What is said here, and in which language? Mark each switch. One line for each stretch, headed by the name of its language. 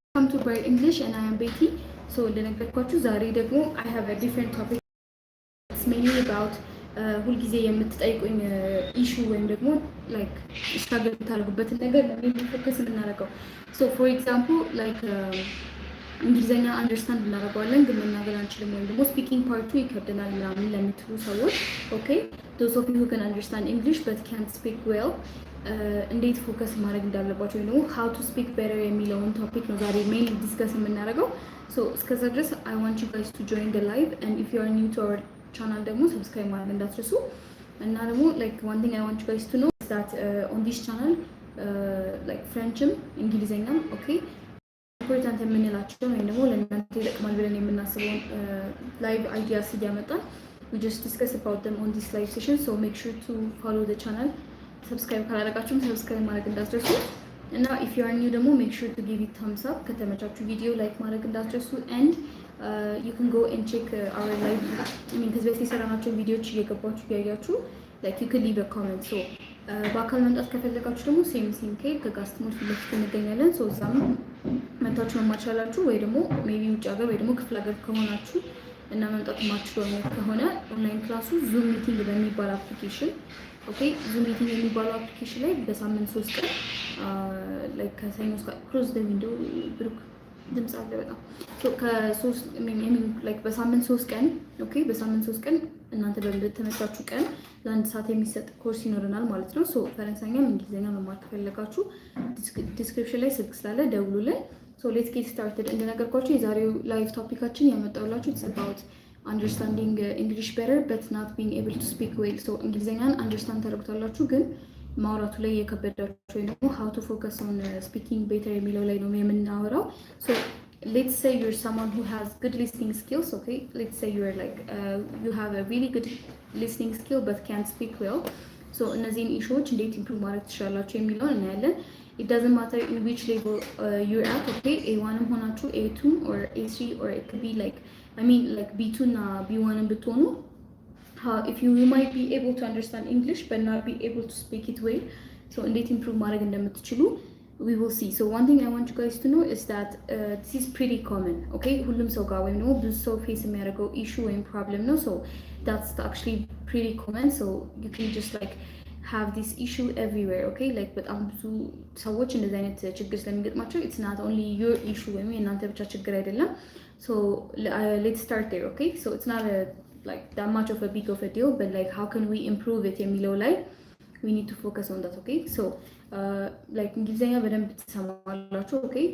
English: Welcome to Bright English and I am Betty. So
Amharic: እንደነገርኳችሁ ዛሬ ደግሞ
English: I have a different topic. It's mainly about
Amharic: ሁልጊዜ የምትጠይቁኝ ኢሹ ወይም ደግሞ ላይክ ስትራግል የምታደርጉበትን ነገር ነው ፎከስ የምናደርገው።
English: ሶ ፎር ኤግዛምፕል ላይክ
Amharic: እንግሊዘኛ አንደርስታንድ እናደርገዋለን ግን መናገር አንችልም ወይም ደግሞ ስፒኪንግ ፓርቱ ይከብደናል ምናምን ለምትሉ ሰዎች ኦኬ
English: those of you who can understand English but can't speak well
Amharic: እንዴት ፎከስ ማድረግ እንዳለባቸው ወይም ደግሞ how to speak better የሚለውን ቶፒክ ነው ዛሬ ሜይንሊ ዲስከስ የምናደርገው። ሶ እስከዛ ድረስ
English: I want you guys to join the live and if you are new to our channel
Amharic: ደግሞ ሰብስክራይብ ማድረግ እንዳትረሱ እና ደግሞ
English: like one thing I want you guys to know is that on this channel like
Amharic: ፍሬንችም እንግሊዘኛም ኦኬ ኢምፖርታንት የምንላቸውን ወይም ደግሞ ለእናንተ ይጠቅማል ብለን የምናስበውን ላይቭ አይዲያስ እያመጣን
English: we just discuss about them on this live session, so make sure to follow the channel. Subscribe
Amharic: ካላደረጋችሁም ሰብስክራይብ ማድረግ እንዳትረሱ እና
English: if you are new ደግሞ make sure to give it thumbs up
Amharic: ከተመቻችሁ ቪዲዮ ላይክ ማድረግ እንዳትረሱ
English: and you can go and check our live I mean
Amharic: ከዚህ በፊት የሰራናቸው ቪዲዮዎች እየገባችሁ ያያችሁ
English: like you can leave a comment.
Amharic: so በአካል መምጣት ከፈለጋችሁ ደግሞ ሴም ኬክ ከጋስትሞል ፊት ለፊት እንገኛለን። so እዛም መታችሁ መማር ትችላላችሁ ወይ ደግሞ ሜቢ ውጭ ሀገር ወይ ደግሞ ክፍለ ሀገር ከሆናችሁ እና መምጣት ማትችሉ አይነት ከሆነ ኦንላይን ክላሱ ዙም ሚቲንግ በሚባል አፕሊኬሽን ኦኬ ዙም ሚቲንግ የሚባለው አፕሊኬሽን ላይ በሳምንት 3 ቀን ላይክ ከሰኞ እስከ
English: ክሎዝ ዘ ዊንዶው
Amharic: ብሩክ ድምጽ አለ በጣም ሶ ከ3 ላይክ በሳምንት 3 ቀን ኦኬ በሳምንት 3 ቀን እናንተ በተመቻችሁ ቀን ለአንድ ሰዓት የሚሰጥ ኮርስ ይኖረናል ማለት ነው። ሶ ፈረንሳይኛም እንግሊዘኛ መማር ከፈለጋችሁ ዲስክሪፕሽን ላይ ስልክ ስላለ ደውሉልን።
English: So let's get started.
Amharic: እንደነገርኳችሁ የዛሬው ላይቭ ቶፒካችን ያመጣውላችሁ
English: it's about understanding English better but not being able to speak well. so
Amharic: እንግሊዘኛን አንደርስታንድ ታደርጉታላችሁ ግን ማውራቱ ላይ የከበዳችሁ ወይ ደግሞ
English: how to focus on speaking better
Amharic: የሚለው ላይ ነው የምናወራው።
English: so let's say you're someone who has good listening skills. okay let's say you're like you have a really good listening skill but can't speak well. so
Amharic: እነዚህን ኢሹዎች እንዴት ኢምፕሩቭ ማድረግ ትችላላችሁ የሚለውን እናያለን።
English: It doesn't matter in which level you're at, okay? A1 ሆናችሁ A2 or A3 or it could be like I mean like B2 እና B1 ብትሆኑ if you might be able to understand English but not be able to speak it well. so
Amharic: እንዴት improve ማድረግ እንደምትችሉ
English: we will see. so one thing I want you guys to know is that this is pretty common, okay?
Amharic: ሁሉም ሰው ጋር ወይም ደግሞ ብዙ ሰው ፌስ የሚያደርገው issue ወይም problem ነው.
English: so that's actually pretty common. so you can just like have this issue everywhere, okay?
Amharic: like በጣም ብዙ ሰዎች እንደዚህ አይነት ችግር ስለሚገጥማቸው
English: it's not only your issue
Amharic: ወይም የእናንተ ብቻ ችግር አይደለም።
English: so let's start there, okay? so it's not like that much of a big of a deal but like how can we improve it
Amharic: የሚለው ላይ
English: we need to focus on that, okay?
Amharic: so like እንግሊዘኛ በደንብ ትሰማላችሁ, okay?